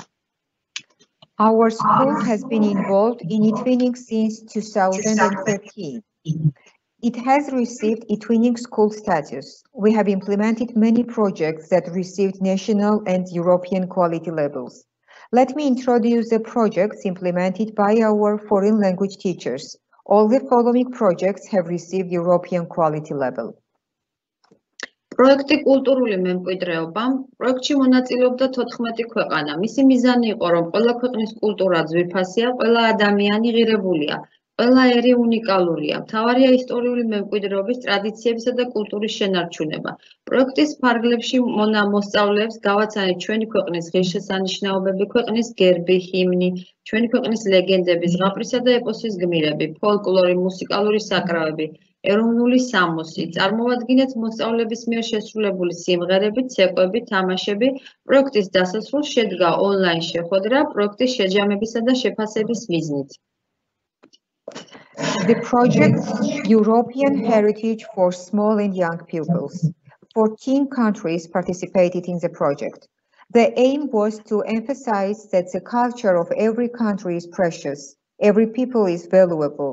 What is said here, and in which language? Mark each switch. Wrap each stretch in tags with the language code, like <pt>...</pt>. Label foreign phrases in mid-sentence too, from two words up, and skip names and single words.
<en>Our school has been involved in e-twinning since 2013. It has received e-twinning school status. We have implemented many projects that received national and European quality labels. Let me introduce the projects implemented by our foreign language teachers. All the following projects have received European quality label.</en> <ka>პროექტი კულტურული მემკვიდრეობა. პროექტში მონაწილეობდა 14 ქვეყანა. მისი მიზანი იყო, რომ ყველა ქვეყნის კულტურა ძვირფასია, ყველა ადამიანი ღირებულია. ყველა ერი უნიკალურია. მთავარია ისტორიული მემკვიდრეობის, ტრადიციებისა და კულტურის შენარჩუნება. პროექტის ფარგლებში მოსწავლეებს გავაცანეთ ჩვენი ქვეყნის ღირსშესანიშნაობები, ქვეყნის გერბი, ჰიმნი, ჩვენი ქვეყნის ლეგენდები, ზღაპრისა და ეპოსის გმირები, ფოლკლორი, მუსიკალური საკრავები, ეროვნული სამოსი. წარმოვადგინეთ მოსწავლეების მიერ შესრულებული სიმღერები, ცეკვები, თამაშები. პროექტის დასასრულს შედგა ონლაინ შეხვედრა პროექტის შეჯამებისა და შეფასების მიზნით.</ka> <en>The project European Heritage for Small and Young Pupils. 14 countries participated in the project. The aim was to emphasize that the culture of every country is precious. Every people is valuable.</en>